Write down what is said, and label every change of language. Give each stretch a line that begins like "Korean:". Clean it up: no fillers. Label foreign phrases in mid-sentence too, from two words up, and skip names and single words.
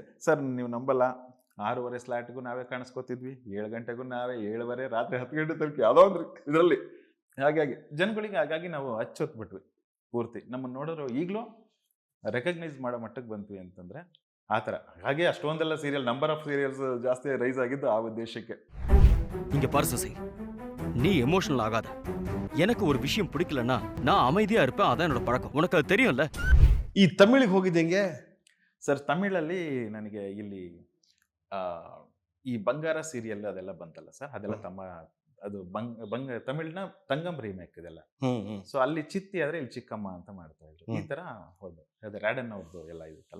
Kannada: ಸರ್ ನೀವು ನಂಬಲ್ಲ, 6:30 ಸ್ಲಾಟ್ಗೂ ನಾವೇ ಕಾಣಿಸ್ಕೋತಿದ್ವಿ, 7 ಗಂಟೆಗೂ ನಾವೇ, 7:30 ರಾತ್ರಿ 10 ಗಂಟೆ ತನಕ ಯಾವುದೋ ಒಂದು ಇದರಲ್ಲಿ. ಹಾಗಾಗಿ ಜನಗಳಿಗೆ ಹಾಗಾಗಿ ನಾವು ಹಚ್ಚೊತ್ಬಿಟ್ವಿ ಪೂರ್ತಿ. ನಮ್ಮನ್ನು ನೋಡೋರು ಈಗಲೂ ರೆಕಗ್ನೈಸ್ ಮಾಡೋ ಮಟ್ಟಕ್ಕೆ ಬಂದ್ವಿ ಅಂತಂದರೆ ಆ ಥರ. ಹಾಗೆ ಅಷ್ಟೊಂದೆಲ್ಲ ಸೀರಿಯಲ್,
English: number of serials
Kannada: ಜಾಸ್ತಿ ರೈಸ್ ಆಗಿದ್ದು ಆ ಉದ್ದೇಶಕ್ಕೆ.
Tamil: இங்க பாரு சசி, நீ எமோஷனல் ஆகாத. எனக்கு ஒரு விஷயம் பிடிக்கலன்னா நான் அமைதியா இருப்பேன். அதான் என்னோட பழக்கம். உனக்கு அது தெரியும்ல.
Kannada: ಈ ತಮಿಳಿಗೆ ಹೋಗಿದ್ದಂಗೆ ಸರ್? ತಮಿಳಲ್ಲಿ ನನಗೆ ಇಲ್ಲಿ ಈ ಬಂಗಾರ ಸೀರಿಯಲ್ ಅದೆಲ್ಲ ಬಂತಲ್ಲ ಸರ್, ಅದೆಲ್ಲ ಅದು ತಮಿಳ್ನ ತಂಗಂ ರೀಮೇಕ್ ಇದೆಲ್ಲ. ಸೊ ಅಲ್ಲಿ ಚಿತ್ತಿ ಆದ್ರೆ ಇಲ್ಲಿ ಚಿಕ್ಕಮ್ಮ ಅಂತ ಮಾಡ್ತಾ ಇದ್ರು. ಈ ತರ ಹೋದ ಅದೇ ರಾಡನ್ ಅವ್ರದ್ದು ಎಲ್ಲ ಇರುತ್ತಲ್ಲ.